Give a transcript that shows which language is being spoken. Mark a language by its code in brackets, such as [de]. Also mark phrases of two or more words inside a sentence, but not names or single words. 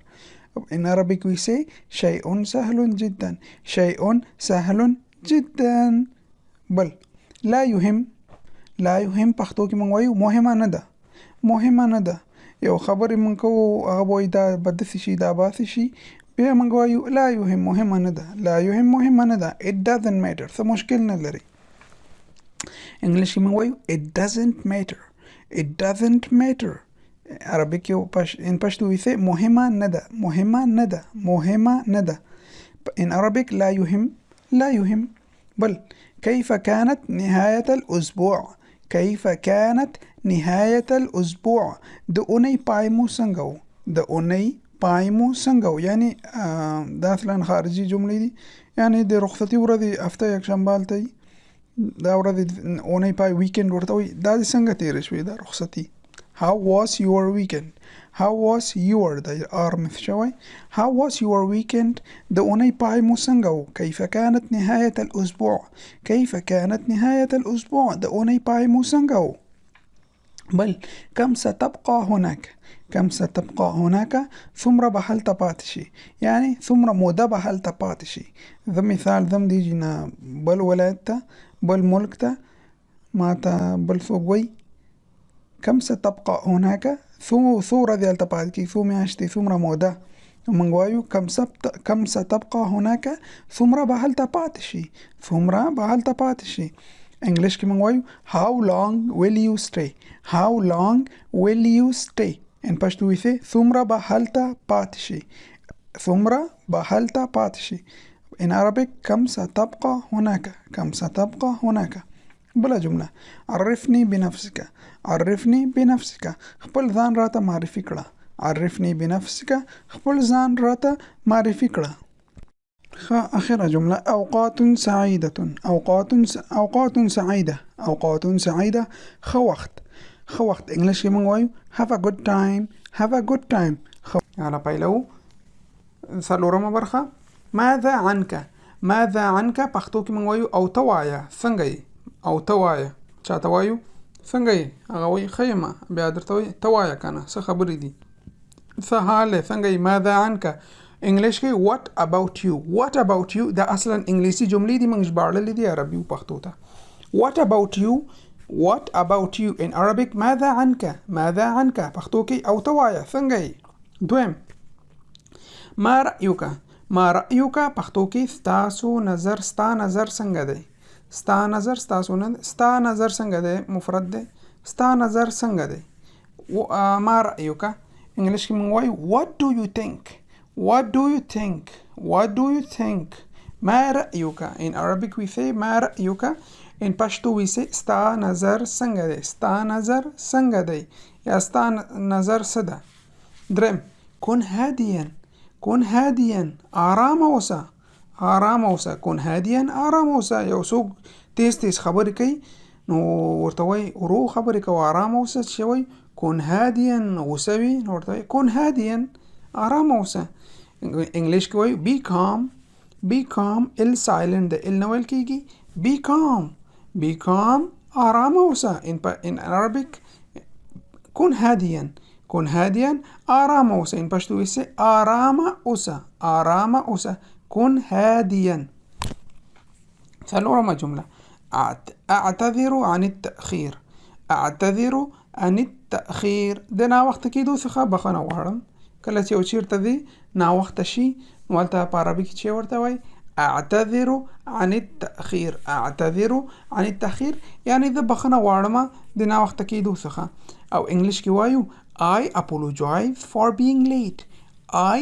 [en] In Arabic we say [ar] شیء سهل جدا. شیء سهل جدا. بل لا يهم. لا يهم [ps] پښتو کې موږ وایو مهمه نه ده، مهمه نه ده. یو خبرې موږ کوو هغه وایي دا به داسې شي دا به داسې شي، بیا موږ وایو [ar] لا يهم [ps] مهمه نه ده. [ar] لا يهم [ps] مهمه نه ده. [en] It doesn't matter. [ps] څه مشکل نه لري. انګلیش کې موږ وایو [en] it doesn't matter. It doesn't matter. [ps] عربي کې [en] in پښتو we say [ps] مهمه نه ده، مهمه نه ده، مهمه نه ده. [en] In Arabic [ar] لا يهم. لا يهم. بل كيف كانت نهاية الأسبوع. كيف كانت نهاية الأسبوع. [ps] د اونۍ پای مو څنګه و. د اونۍ پای مو څنګه و. یعنی دا اصلا خارجي جملې دي. یعنی د رخصتي ورځې هفته یکشنبه هلته وي، دا ورځ اونۍ پای ویکند ورته وایي. دا دې څنګه تېره شوې دا رخصتي. [en] How was your weekend. How was your [ps] د مث شوی. [en] How was your weekend. [ps] د اونۍ پای مو څنګه و. [ar] كيف كانت نهاية الأسبوع. كيف كانت نهاية الأسبوع. [ps] د اونۍ پای مو څنګه و. بل [ar] كم ستبقى هناك. كم ستبقى هناك. [ps] څومره به هلته پاتې شي، یعنی څومره موده به هلته پاتې شي. زه مثال دم دیږي نه بل ولایت ته بل ملک ته ما ته بل څوک وایي [ar] كم ستبقى هناك. [ps] څو ورځې هلته پاتې کېږي، څو میاشتې، څومره موده. موږ وایو [ar] كم ستبقى هناك. [ps] څومره به هلته پاتې شي، څومره به هلته پاتې شي. انګلیش کې موږ وایو [en] how long will you stay. How long will you stay. in پښتو we say [ps] څومره به هلته پاتې شي، څومره به هلته پاتې شي. [en] In Arabic [ar] كم ستبقى هناك. كم ستبقى هناك. بلا جمله عرفني بنفسك. عرفني بنفسك. [ps] خپل ځان راته معرفي کړه. [ar] عرفني بنفسك. [ps] خپل ځان راته معرفي کړه. [ar] آخر جملة أوقات سعيدة. أوقات سعيدة. أوقات سعيدة. [ps] ښه وخت. ښه وخت. انګلیش کې موږ وایو [en] have a good time. have a good time. [ps] على پیلو څلورمه برخه [ar] ماذا عنك. ماذا عنك [ps] پښتو کې موږ وایو او ته وایه څنګه یې. او ته وایه چاته وایو څنګه یې، هغه وایي ښه یم، بیا درته وایي ته وایه که نه څه خبرې دي، څه حال دی، څنګه یې. [ar] ماذا عنك. [ps] انګلیش کې [en] what about you. what about you [ps] دا اصلا انګلیسي جملې دي موږ ژباړلې دي عربي او پښتو ته. [en] what about you. what about you. in Arabic [ar] ماذا عنك. ماذا عنك [ps] پښتو کې او ته وایه څنګه یې. دویم [ar] ما رأيك. ما رأيك [ps] پښتو کې ستاسو نظر. ستا نظر څنګه دی. ستا نظر ستاسو نه. ستا نظر څنګه دی مفرد دی. ستا نظر څنګه دی. [ar] ما رأيك. [ps] انګلیش کې موږ وایو [en] what do you think. what do you think. what do you think. [ar] ما رأيك. [en] in Arabic we say ما رأيك. in پښتو we say [ps] ستا نظر څنګه دی. ستا نظر څنګه دی یا ستا نظر څه ده. [ar] دریم كن هاديا. كن هاديا. [ps] آرام اوسه. آرام اوسه. [ar] كن هاديا. [ps] آرام اوسه. یو څوک تیز تیز خبرې کوي نو ورته وایي ورو خبرې کوه آرام اوسه. چې وایي [ar] كن هاديا [ps] غوسه وي نو ورته وایي [ar] كن هاديا [ps] آرام اوسه. انګلیش کې وایي [en] be calm. be calm. [ps] ال silent ده ال نه ویل کېږي. [en] be calm. be calm. [ps] آرام اوسه. [en] in Arabic [ar] كن هاديا. كن هاديا. [ps] آرام اوسه. in پښتو وایي آرام اوسه. آرام اوسه. [ar] كن هاديا. [ps] څلورمه جمله [ar] اعتذر عن التأخير. اعتذر عن التأخير. [ps] د ناوخته کېدو څخه بخښنه غواړم. کله چې یو چیرته دی ناوخته شي نو هلته په عربي کې چې ورته وایي [ar] اعتذر عن التأخير. اعتذر عن التأخير [ps] یعنی زه بخښنه غواړم د ناوخته کېدو څخه. او انګلیش کې وایو [en] I apologize for being late.